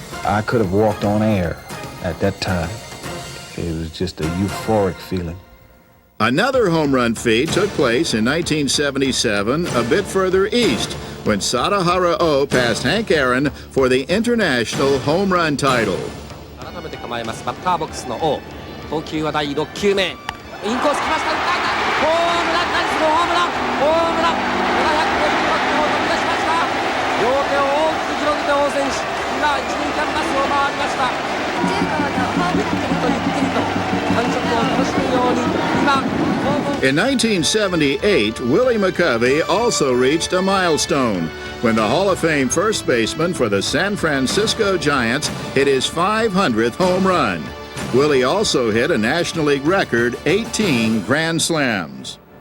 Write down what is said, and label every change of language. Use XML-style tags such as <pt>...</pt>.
<en>I could have walked on air at that time. It was just a euphoric feeling. Another home run feat took place in 1977, a bit further east, when Sadahara O passed Hank Aaron for the international home run title.</en> <ja>改めて構えますバッターボックスの王投球は第6球目インコース来ました打ったホームランナイスのホームラン750バットを飛び出しました両手を大きく広げて王選手今一塁キャンバスを回りましたゆっくりとゆっくりと感触を楽しむように今</ja> <en>In 1978, Willie McCovey also reached a milestone when the Hall of Fame first baseman for the San Francisco Giants hit his 500th home run. Willie also hit a National League record 18 Grand Slams.</en>